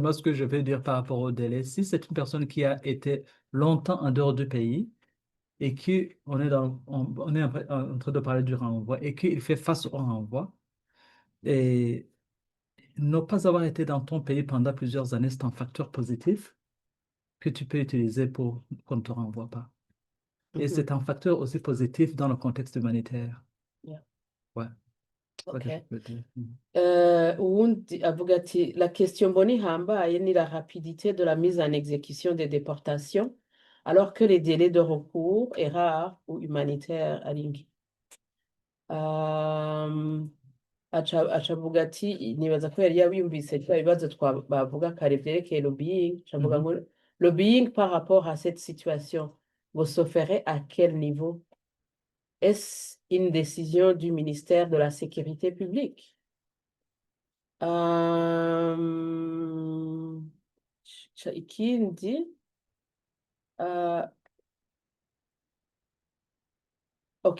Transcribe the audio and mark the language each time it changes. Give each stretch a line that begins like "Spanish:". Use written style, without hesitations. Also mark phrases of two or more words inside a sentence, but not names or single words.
French: simplement, ce que je vais dire par rapport au délai, si c'est une personne qui a été longtemps en dehors du pays et qu'on est, on est en train de parler du renvoi et qu'il fait face au renvoi, et ne pas avoir été dans ton pays pendant plusieurs années, c'est un facteur positif que tu peux utiliser pour qu'on ne te renvoie pas. Et c'est un facteur aussi positif dans le contexte humanitaire. Yeah. Ouais. Ok. Ça que je peux dire.
Rundi: Uwundi avuga ati,
French: la question
Rundi: mbona ihambaye ni
French: la rapidité de la mise en exécution des déportations, alors que les délais de recours est rare ou humanitaire à Lingi.
Rundi: Aca avuga ati nibaza ko yari yabiyumvise bya bibazo bavuga kare byerekeye lobbying. Avuga ngo
French: lobbying par rapport à cette situation, vous se ferait à quel niveau? Est-ce une décision du ministère de la Sécurité publique?
Rundi: Ikindi, ok.